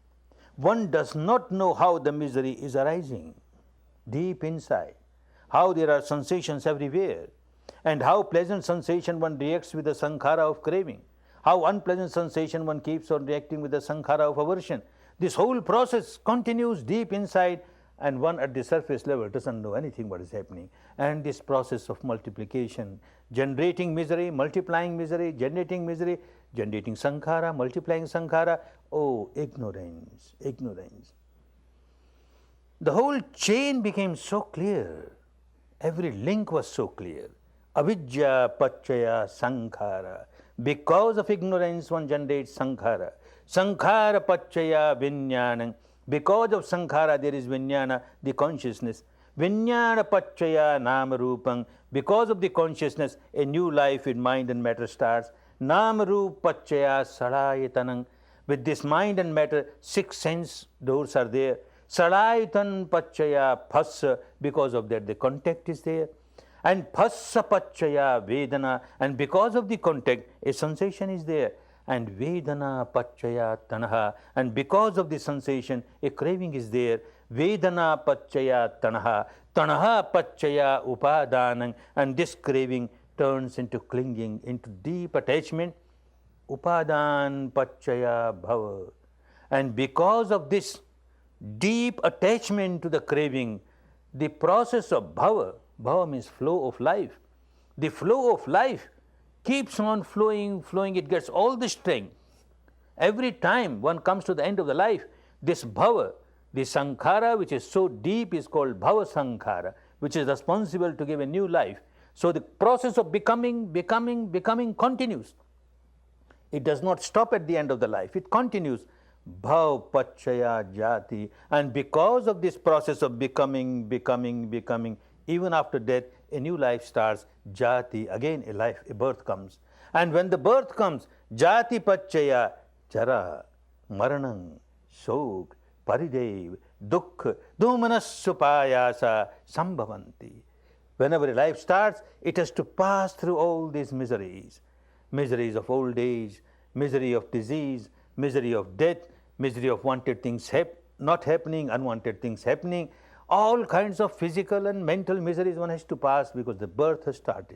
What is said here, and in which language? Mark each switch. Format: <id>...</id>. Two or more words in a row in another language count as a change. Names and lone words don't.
<en>One does not know how the misery is arising deep inside, how there are sensations everywhere, and how pleasant sensation one reacts with the sankhara of craving, how unpleasant sensation one keeps on reacting with the sankhara of aversion. This whole process continues deep inside, and one at the surface level doesn't know anything what is happening. And this process of multiplication, generating misery, multiplying misery, generating sankhara, multiplying sankhara. Oh, ignorance, ignorance. The whole chain became so clear. Every link was so clear.</en> <pi>Avidya pachaya sankhara.</pi> <en>Because of ignorance, one generates sankhara.</en> <pi>Sankhara pachaya vinyanam.</pi> <en>Because of sankhara, there is vinyana, the consciousness.</en> <pi>Vinyana pachaya nama rupam.</pi> <en>Because of the consciousness, a new life in mind and matter starts.</en> <pi>Nama rup pachaya sadayatanam.</pi> <en>With this mind and matter, 6 sense doors are there.</en> <pi>Sadayatan pachaya phassa.</pi> <en>Because of that, the contact is there.</en> <pi>And phassa pachaya vedana.</pi> <en>And because of the contact, a sensation is there.</en> <pi>And vedana pachaya tanaha.</pi> <en>And because of the sensation, a craving is there.</en> <pi>Vedana pachaya tanaha. Tanaha pachaya upadanam.</pi> <en>And this craving turns into clinging, into deep attachment.</en> <pi>Upadan pachaya bhava.</pi> <en>And because of this, deep attachment to the craving, the process of bhava, bhava means flow of life. The flow of life keeps on flowing, it gets all the strength. Every time one comes to the end of the life, this bhava, the sankhara which is so deep is called</en> <pi>bhava sankhara,</pi> <en>which is responsible to give a new life. So the process of becoming continues. It does not stop at the end of the life, it continues.</en> <pi>Bhav pachaya jati,</pi> <en>and because of this process of becoming, even after death, a new life starts. Jati, again a life, a birth comes. And when the birth comes,</en> <pi>jati pachaya chara, maranang, shok, paridev, dukkha, domanasupayasa, sambhavanti.</pi> <en>Whenever a life starts, it has to pass through all these miseries. Miseries of old age, misery of disease, misery of death, misery of wanted things not happening, unwanted things happening. All kinds of physical and mental miseries one has to pass because the birth has started.</en>